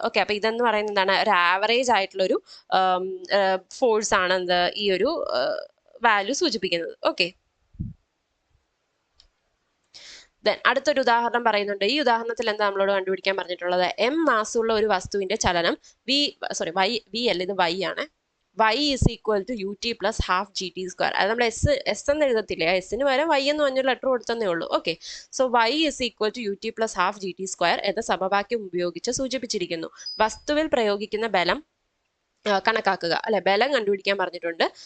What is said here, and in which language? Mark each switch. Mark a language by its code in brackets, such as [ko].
[ml] Okay, അപ്പൊ ഇതെന്ന് പറയുന്നത് എന്താണ്? ഒരു ആവറേജ് ആയിട്ടുള്ള ഒരു ഫോഴ്സ് ആണ് ഈ ഒരു വാല്യൂ സൂചിപ്പിക്കുന്നത്. ഓക്കെ, അടുത്തൊരു ഉദാഹരണം പറയുന്നുണ്ട്. ഈ ഉദാഹരണത്തിൽ എന്താ നമ്മളോട് കണ്ടുപിടിക്കാൻ പറഞ്ഞിട്ടുള്ളത്? m മാസുള്ള ഒരു വസ്തുവിന്റെ ചലനം v അല്ല, ഇത് y ആണ്. [en] y is equal to ut plus half gt square. [ml] അത് നമ്മൾ എസ് എന്ന് എഴുതത്തില്ലേ, എസിന് പകരം y എന്ന് പറഞ്ഞൊരു ലെറ്റർ കൊടുത്തതേ ഉള്ളൂ. Okay, so [en] y is equal to ut plus half gt square [ml] എന്ന സമവാക്യം ഉപയോഗിച്ച് സൂചിപ്പിച്ചിരിക്കുന്നു. വസ്തുവിൽ പ്രയോഗിക്കുന്ന ബലം കണക്കാക്കുക, അല്ലെ, ബലം കണ്ടുപിടിക്കാൻ പറഞ്ഞിട്ടുണ്ട്.